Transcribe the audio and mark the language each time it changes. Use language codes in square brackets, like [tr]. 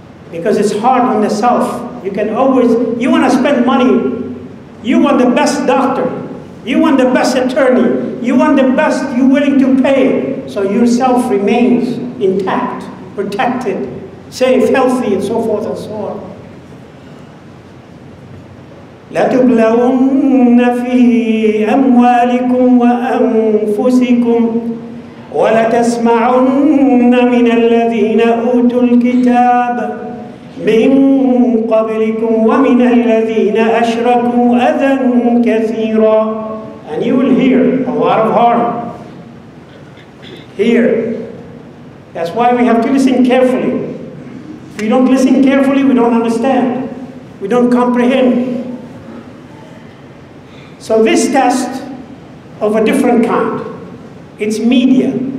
[en] Because it's hard on the self. You want to spend money. You want the best doctor. You want the best attorney. You want the best you're willing to pay. So yourself remains intact, protected, safe, healthy, and so forth and so on. [ar] لتبلون في أموالكم وأنفسكم ولتسمعن من الذين أوتوا الكتاب من قبلكم ومن الذين أشركوا أذى كثيرا. [en] And you will hear a lot of harm. Here. That's why we have to listen carefully. If we don't listen carefully, we don't understand. We don't comprehend. So this test of a different kind, it's media.